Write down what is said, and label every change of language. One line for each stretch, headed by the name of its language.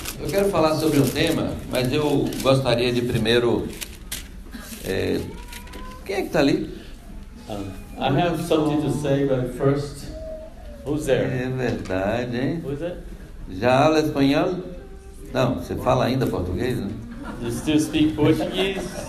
Portuguese: Eu quero falar sobre um tema, mas eu gostaria de primeiro... Quem é que está ali?
English: I have something to say, but first, who's there?
Portuguese: É verdade, hein?
English: Who's it?
Portuguese: Já habla espanhol? Não, você fala ainda português, né?
English: You still speak Portuguese?